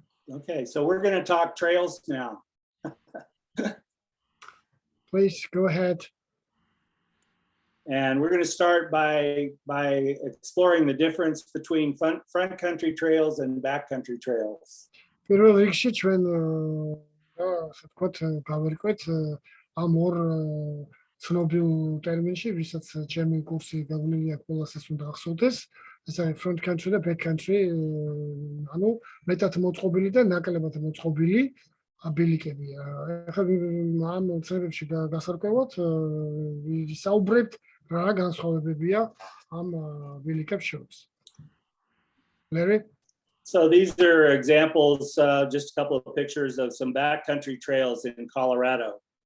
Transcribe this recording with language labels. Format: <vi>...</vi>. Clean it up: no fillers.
<en>Okay, so we're going to talk trails now. Please go ahead. And we're going to start by exploring the difference between front country trails and backcountry trails.</en> <ka>პირველ რიგში ჩვენ ასე ვთქვათ, გავერკვეთ ამ ორ ცნობილ ტერმინში, ვისაც ჩემი კურსი გაგვლილი აქვს, ყველასაც უნდა ახსოვდეს. ეს არის front country და back country, ანუ მეტად მოწყობილი და ნაკლებად მოწყობილი ბილიკები. ახლა ამ ცნებებში გასარკვევად ვისაუბრებთ რა განსხვავებებია ამ ბილიკებს შორის.</ka> <en>Larry? So these are examples, just a couple of pictures of some backcountry trails in Colorado.</en>